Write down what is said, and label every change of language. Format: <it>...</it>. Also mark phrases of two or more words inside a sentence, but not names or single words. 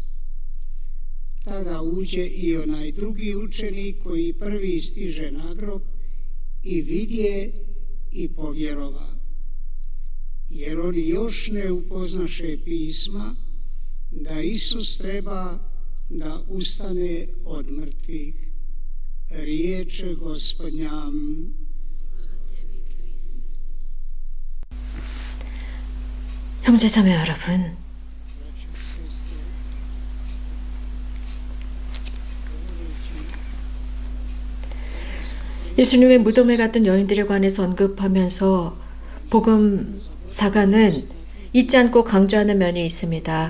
<hr>Tada uđe i onaj drugi učenik koji prvi stiže na grob i vidje i povjerova, jer oni još ne upoznaše pisma da Isus treba da ustane od mrtvih. Riječ Gospodnja.</hr> <ko>형제자매 여러분, 예수님의 무덤에 갔던 여인들에 관해서 언급하면서 복음사가는 잊지 않고 강조하는 면이 있습니다.</ko>